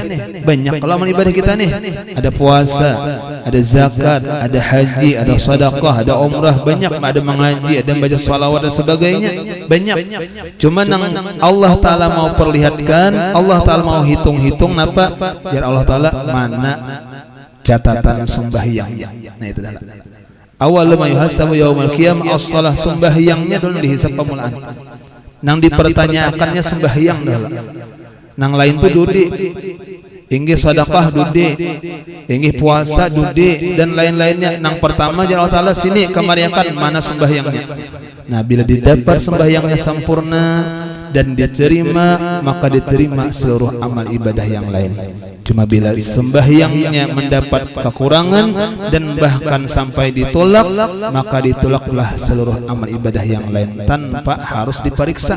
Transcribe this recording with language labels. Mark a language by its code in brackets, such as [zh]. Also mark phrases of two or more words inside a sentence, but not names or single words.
[id] Banyak kalau amal ibadah kita nih, ada puasa, ada zakat, ada haji, ada sedekah, ada umrah, banyak, ada mengaji, ada baca salawat dan sebagainya, banyak. Cuma nang Allah Ta'ala mau perlihatkan, Allah Ta'ala mau hitung-hitung napa biar Allah Ta'ala mana catatan sembahyang. Nah, itu adalah [ar] أول ما يحاسب يوم القيامة الصلاة. [id] Sembahyangnya dulu dihisab pemulaan. Nang dipertanyakannya sembahyang dulu. [bjn] Nang lain tuh dudi, inggih sedekah dudi, inggih puasa dudi, dan lain-lainnya. Nang pertama Allah Ta'ala sini kemariakan mana sembahyangnya. [id] Nah, bila didapat sembahyangnya sempurna dan diterima, maka diterima seluruh amal ibadah yang lain. Cuma bila sembahyangnya mendapat kekurangan dan bahkan sampai ditolak, maka ditolaklah seluruh amal ibadah yang lain tanpa harus diperiksa.